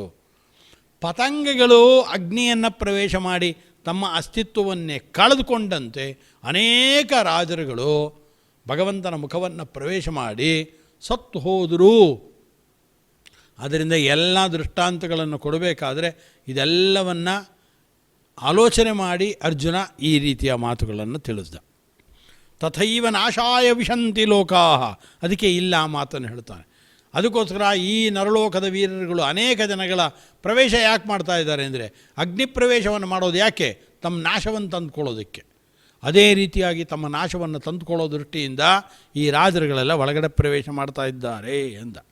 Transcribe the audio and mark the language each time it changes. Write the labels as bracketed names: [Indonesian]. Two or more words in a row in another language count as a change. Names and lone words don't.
[Kannada] ಪತಂಗಗಳು ಅಗ್ನಿಯನ್ನು ಪ್ರವೇಶ ಮಾಡಿ ತಮ್ಮ ಅಸ್ತಿತ್ವವನ್ನೇ ಕಳೆದುಕೊಂಡಂತೆ ಅನೇಕ ರಾಜರುಗಳು ಭಗವಂತನ ಮುಖವನ್ನು ಪ್ರವೇಶ ಮಾಡಿ ಸತ್ತು ಹೋದರು. ಅದರಿಂದ ಎಲ್ಲ ದೃಷ್ಟಾಂತಗಳನ್ನು ಕೊಡಬೇಕಾದ್ರೆ ಇದೆಲ್ಲವನ್ನು ಆಲೋಚನೆ ಮಾಡಿ ಅರ್ಜುನ ಈ ರೀತಿಯ ಮಾತುಗಳನ್ನು ತಿಳಿಸ್ದ. [Sanskrit] ತಥೈವ ನಾಶಾಯ ವಿಶಂತಿ ಲೋಕಾಹ, [Kannada] ಅದಕ್ಕೆ ಇಲ್ಲ ಆ ಮಾತನ್ನು ಹೇಳ್ತಾನೆ. ಅದಕ್ಕೋಸ್ಕರ ಈ ನರಲೋಕದ ವೀರರುಗಳು ಅನೇಕ ಜನಗಳ ಪ್ರವೇಶ ಯಾಕೆ ಮಾಡ್ತಾ ಇದ್ದಾರೆ ಅಂದರೆ, ಅಗ್ನಿ ಪ್ರವೇಶವನ್ನು ಮಾಡೋದು ಯಾಕೆ? ತಮ್ಮ ನಾಶವನ್ನು ತಂದುಕೊಳ್ಳೋದಕ್ಕೆ. ಅದೇ ರೀತಿಯಾಗಿ ತಮ್ಮ ನಾಶವನ್ನು ತಂದುಕೊಳ್ಳೋ ದೃಷ್ಟಿಯಿಂದ ಈ ರಾಜರುಗಳೆಲ್ಲ ಒಳಗಡೆ ಪ್ರವೇಶ ಮಾಡ್ತಾ ಇದ್ದಾರೆ ಎಂದ.